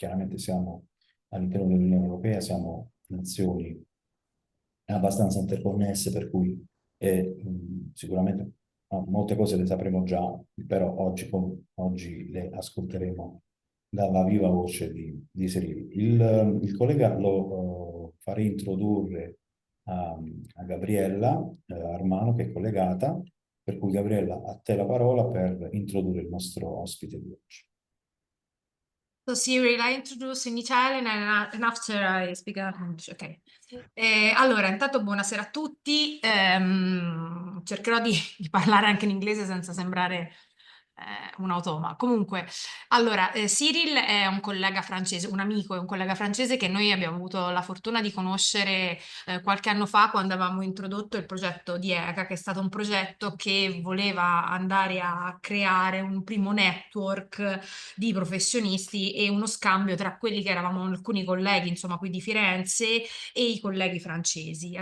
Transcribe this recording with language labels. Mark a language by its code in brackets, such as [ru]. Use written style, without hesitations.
[it] Chiaramente siamo all'interno dell'Unione Europea, siamo nazioni abbastanza interconnesse, per cui sicuramente molte cose le sapremo già, però oggi le ascolteremo dalla viva voce di Serili. Il collega lo farei introdurre a Gabriella Armano, che è collegata, per cui Gabriella, a te la parola per introdurre il nostro ospite di oggi. [en] So Cyril, I introduce in Italian and after I speak in English. Ok. [it] Allora, intanto buonasera a tutti. Cercherò di parlare anche in inglese senza sembrare un automa. Comunque, allora, Cyril è un collega francese, un amico e un collega francese che noi abbiamo avuto la fortuna di conoscere qualche anno fa quando avevamo introdotto il progetto di ECA, che è stato un progetto che voleva andare a creare un primo network di professionisti e uno scambio tra quelli che eravamo alcuni colleghi, insomma, qui di Firenze e i colleghi francesi.